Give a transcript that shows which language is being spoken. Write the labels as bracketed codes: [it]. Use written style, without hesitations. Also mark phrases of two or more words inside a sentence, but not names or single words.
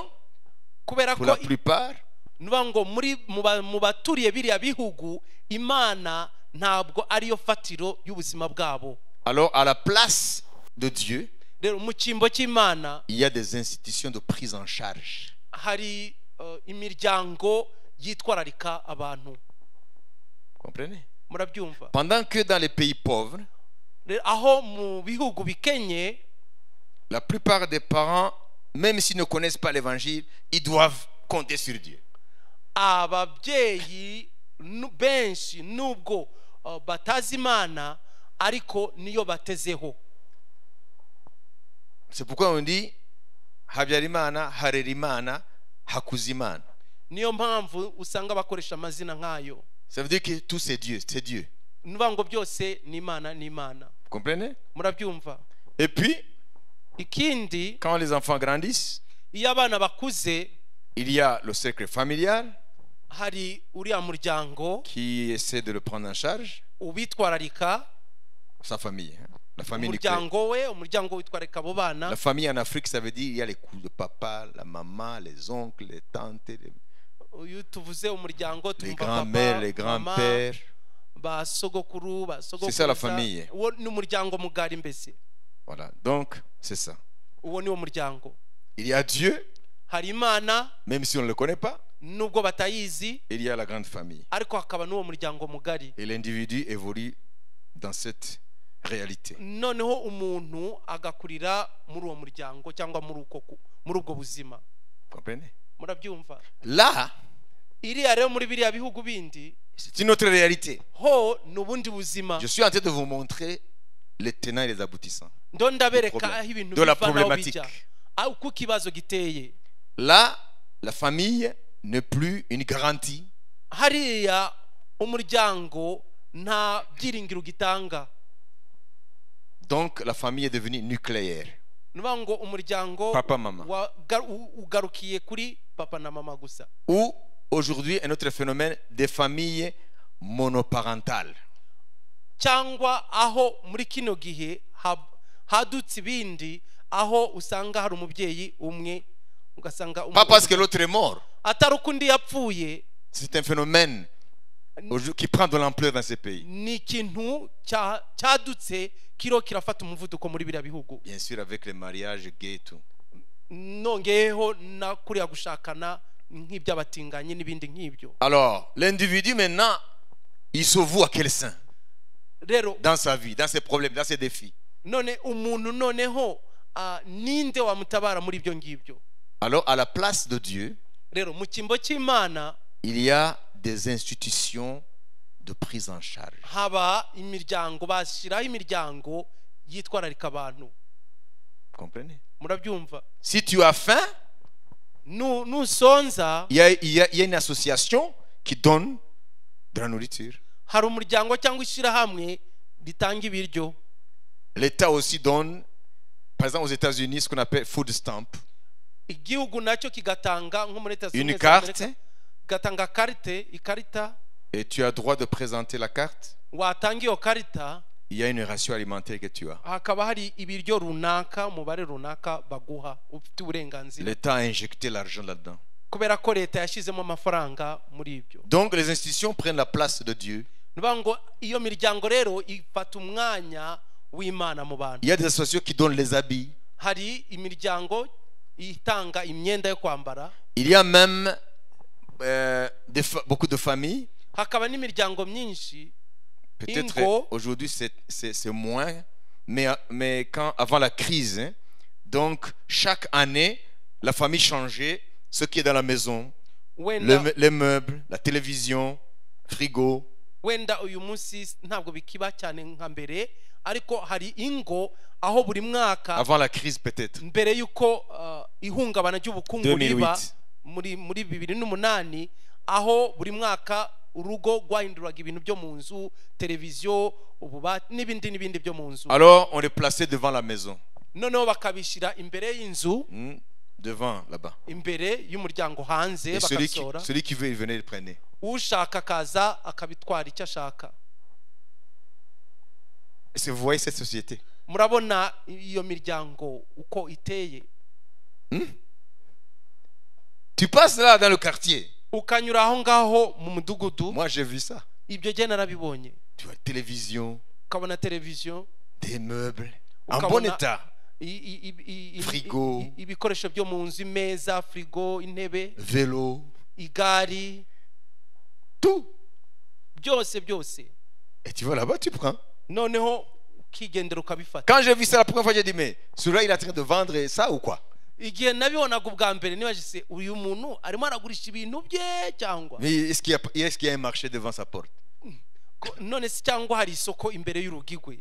[rw] Kubera [fr] pour [rw] ko [fr] la plupart, [rw] nuba ngo mu baturiye biriya bihugu, Imana ntabwo ariyo fatiro y'ubuzima bwabo. [fr] alors à la place de Dieu, [rw] Rero mu cyimbo cy'Imana [fr] il y a des institutions de prise en charge. [rw] hari imiryango yitwararika abantu. [fr] Comprenez? [rw] Murabyumva? [fr] Pendant que dans les pays pauvres, [rw] Rero aho mu bihugu bikenye, [fr] la plupart des parents, même s'ils ne connaissent pas l'évangile, ils doivent compter sur Dieu. [rw] ababyeyi benshi nubwo batazi Imana ariko niyo batezeho. [fr] C'est pourquoi on dit Habyarimana, Harerimana, Hakuzimana. [rw] Niyo mpamvu usanga bakoresha amazina nk'ayo. [fr] Ça veut dire que tout c'est Dieu, c'est Dieu. [rw] Nuba ngo byose ni Imana, ni Imana. [fr] Vous comprenez? [rw] Murabyumva? [fr] Et puis, [rw] Ikindi, [fr] quand les enfants grandissent, [rw] iyo abana bakuze, [fr] il y a le cercle familial [rw] hari uriya muryango [fr] qui essaie de le prendre en charge, [rw] ubitwararika, [fr] sa famille, hein, la famille nucléaire. [rw] umuryango we, umuryango witwararika abo bana. [fr] La famille en Afrique, ça veut dire il y a les coups de papa, la maman, les oncles, les tantes, [rw] Uyu tuvuze umuryango [fr] les [rw] tumva [fr] grands-mères, [rw] papa, [fr] les [rw] mama, [fr] grands-pères. [rw] ba sogokuru, ba [fr] C'est ça la [rw] sogokuruza. [fr] famille. [rw] Uwo ni umuryango mugari mbese. [fr] Voilà, donc c'est ça. [rw] Uwo ni wo muryango. [fr] Il y a Dieu, [rw] Hari Imana [fr] même si on ne le connaît pas, [rw] nubwo batayizi, [fr] il y a la grande famille. [rw] ariko hakaba n'uwo muryango mugari. [fr] Et l'individu évolue dans cette réalité. [rw] Noneho umuntu agakurira muri uwo muryango cyangwa muri ubwo buzima. [fr] Comprenez? [rw] murabyumva [fr] Là, [rw] iriya rero muri biriya bihugu bindi [fr] c'est une autre réalité. [rw] ho ni ubundi buzima [fr] Je suis en train de vous montrer les tenants et les aboutissants. [rw] ndo ndabereka [fr] problème. [rw] aho ibintu [fr] De la [rw] biva n'aho [fr] problématique. [rw] bijya aho uko ikibazo giteye [fr] Là, la famille n'est plus une garantie. [rw] hariya umuryango nta byiringiro gitanga [fr] Donc, la famille est devenue nucléaire. [rw] nuvuga ngo umuryango [fr] Papa, mama. [rw] ugarukiye kuri papa na mama gusa [fr] Ou, aujourd'hui, un autre phénomène des familles monoparentales. [rw] cyangwa aho muri kino gihe hadutse ibindi aho usanga hari umubyeyi umwe ugasanga [fr] Pas parce que l'autre est mort. [rw] atari uko undi yapfuye [fr] C'est un phénomène qui prend de l'ampleur dans ces pays. [rw] ni ikintu cyadutse kiro kirafata umuvuduko muri biriya bihugu [fr] Bien sûr, avec les mariages gays et tout. [rw] nongeyeho na kuriya gushakana nk'iby'abatinganyi n'ibindi nk'ibyo [fr] Alors, l'individu maintenant, il se voue à quel saint [rw] rero [fr] dans sa vie, dans ses problèmes, dans ses défis. [rw] none umuntu noneho ninde wamutabara muri ibyo ngibyo [fr] Alors, à la place de Dieu, [rw] rero mu cyimbo cy'Imana [fr] il y a des institutions de prise en charge. [rw] haba imiryango bashyiraho imiryango yitwararika abantu [fr] Comprenez? [rw] murabyumva [fr] Si tu as faim, [rw] nusonza [fr] il y a une association qui donne de la nourriture. [rw] hari umuryango cyangwa ishyirahamwe ritanga ibiryo [fr] L'État aussi donne, par exemple aux États-Unis, ce qu'on appelle [en] food stamp. [rw] igihugu nacyo kigatanga nko muri Leta Zunze [fr] Une [rw] Ubumwe za Amerika, [fr] carte, [rw] kigatanga ikarita [fr] et tu as droit de présenter la carte. [rw] watanga iyo karita [fr] Il y a une ration alimentaire que tu as. [rw] hakaba hari ibiryo runaka umubare runaka baguha ufite uburenganzira [fr] L'État a injecté l'argent là-dedans. [rw] kubera ko leta yashyizemo amafaranga muri ibyo [fr] Donc les institutions prennent la place de Dieu. [rw] niba ngo iyo miryango rero ifata umwanya w'Imana mu bantu [fr] Il y a des associations qui donnent les habits. [rw] hari imiryango itanga imyenda yo kwambara [fr] Il y a même beaucoup de familles. [rw] hakaba n'imiryango myinshi [fr] Peut-être [rw] Ingo. [fr] aujourd'hui c'est moins, mais quand avant la crise, hein, donc chaque année la famille changeait ce qui est dans la maison, [rw] wenda [fr] les meubles, la télévision, frigo. [rw] wenda uyu munsi ntabwo bikiba cyane nka mbere ariko hari ingo aho buri mwaka [fr] Avant la crise peut-être. [rw] mbere y'uko ihungabana ry'ubukungu 2008. riba muri 2008 aho buri mwaka urugo rwahinduraga ibintu byo mu nzu televiziyo ububati n'ibindi byo mu nzu [fr] Alors on les plaçait devant la maison, [rw] noneho bakabishyira imbere y'inzu [fr] devant là-bas. [rw] imbere y'umuryango hanze [fr] Et [rw] bakabisohora [fr] celui qui veut, il venait le prendre. [rw] ushaka akaza akabitwara icyo ashaka [fr] Est-ce que vous voyez cette société? [rw] murabona iyo miryango uko iteye [fr] Tu passes là dans le quartier. [rw] ukanyura aho ngaho mu mudugudu [fr] Moi j'ai vu ça. [rw] ibyo jye narabibonye [fr] Tu vois télévision, [rw] ukabona televiziyo [fr] des meubles en [rw] Ukabona- [fr] bon état. Frigo, [rw] ibikoresho byo mu nzu imeza frigo intebe [fr] Vélo, [rw] igari [fr] tout. [rw] byose [fr] Et tu vas là-bas, tu prends. [rw] noneho ukigendera ukabifata [fr] Quand j'ai vu ça la première fois, j'ai dit, mais celui-là, il est en train de vendre ça ou quoi? [rw] igihe nabibonaga ubwa mbere nibajise uyu muntu arimo aragurisha ibintu bye cyangwa [fr] Mais est-ce qu'il y a un marché devant sa porte? [rw] none se cyangwa hari isoko imbere y'urugi rwe